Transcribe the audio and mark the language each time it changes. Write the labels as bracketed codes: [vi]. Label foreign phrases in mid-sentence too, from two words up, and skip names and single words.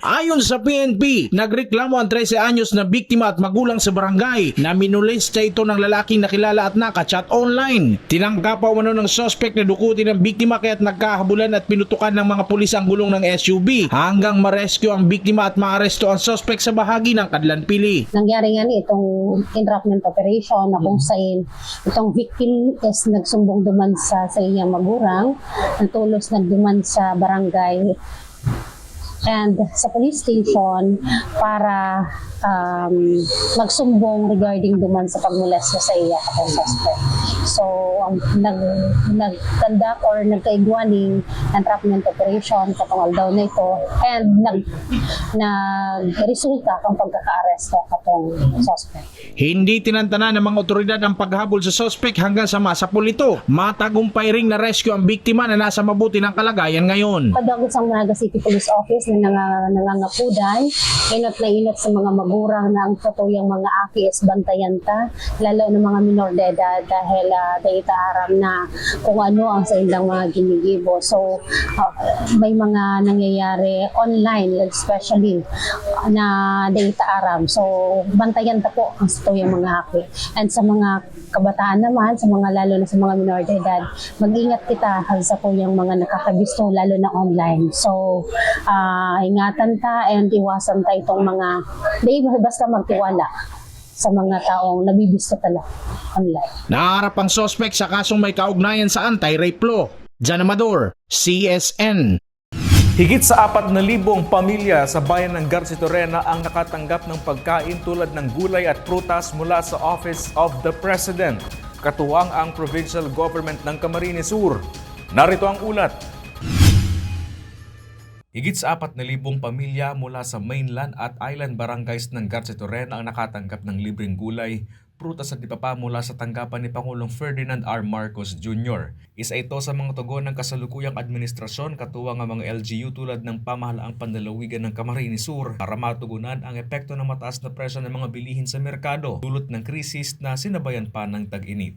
[tl] Ayon sa PNP, nagreklamo ang 13 anyos na biktima at magulang sa barangay na minolesta ito ng lalaking nakilala at nakachat online. Tinangka pa umano ng suspect na dukutin ng biktima kaya't nagkahabulan at pinutukan ng mga pulis ang gulong ng SUV hanggang ma-rescue ang biktima at maaresto ang suspect sa bahagi ng Kadlanpili. [bik] Nangyari nga itong [en] entrapment operation [bik] na kung saan itong victim is nagsumbong duman sa iyang magulang, nagtulos nagduman sa barangay and sa [en] police station [bik] para magsumbong regarding duman sa pagmolesta sa iya at suspect. So, nag-conduct or nagkaigwaning [en] entrapment operation [bik] katong aldaw na ito and nag-resulta kang pagkaka-aresto katong suspect. [tl] Hindi tinantana ng mga otoridad ang paghabol sa suspect hanggang sa masapul ito. Matagumpay ring na-rescue ang biktima na nasa mabuti ng kalagayan ngayon. [bik] Padagot sa Naga City Police Office na nangangapudan, inot na inot sa mga magurang na ang tutuyang mga aki is bantayan ta, lalo ng mga minor de edad dahil dahita aram na kung ano ang sa ilang mga ginigibo. So, [tl] may mga nangyayari [bik] online, especially na data aram. So, bantayan ta po ang tutuyang mga aki. And sa mga kabataan naman, sa mga lalo na sa mga minor de edad, mag-ingat kita sa tuyang mga nakakabisto, lalo na online. So, ingatan ta and iwasan ta itong mga, di basta magtiwala sa mga taong nabibisto tala online. [tl] Naharap ang suspect sa kasong may kaugnayan sa anti-rape law. Jan Amador, CSN. Higit sa 4,000 pamilya sa bayan ng Garcetorena ang nakatanggap ng pagkain tulad ng gulay at prutas mula sa [en] Office of the President. [tl] Katuwang ang [en] provincial government [tl] ng Camarines Sur. Narito ang ulat. Higit sa 4,000 pamilya mula sa mainland at island barangays ng Garcetorena ang nakatanggap ng libreng gulay, prutas at ipapa mula sa tanggapan ni Pangulong Ferdinand R. Marcos Jr. Isa ito sa mga tugon ng kasalukuyang administrasyon katuwang ang mga LGU tulad ng pamahalaang pandalawigan ng Camarines Sur para matugunan ang epekto ng mataas na presyo ng mga bilihin sa merkado dulot ng krisis na sinabayan pa ng tag-init.